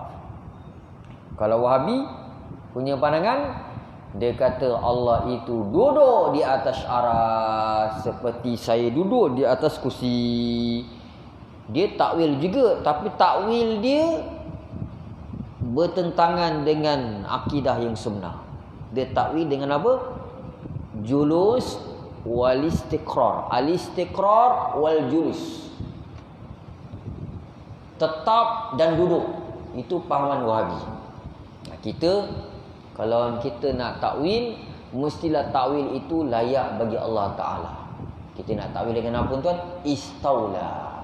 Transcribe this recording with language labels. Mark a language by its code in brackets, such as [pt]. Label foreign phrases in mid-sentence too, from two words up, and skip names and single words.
[ms] Kalau Wahabi punya pandangan, dia kata Allah itu duduk di atas aras seperti saya duduk di atas kursi. Dia takwil juga, tapi takwil dia bertentangan dengan akidah yang sebenar. Dia takwil dengan apa? [ar] جلوس والاستقرار. الاستقرار والجلوس. [ms] Tetap dan duduk. Itu pahaman Wahabi. Kita, kalau kita nak takwil, mestilah takwil itu layak bagi [ar] الله تعالى. [ms] Kita nak takwil dengan apa tuan? Istaula.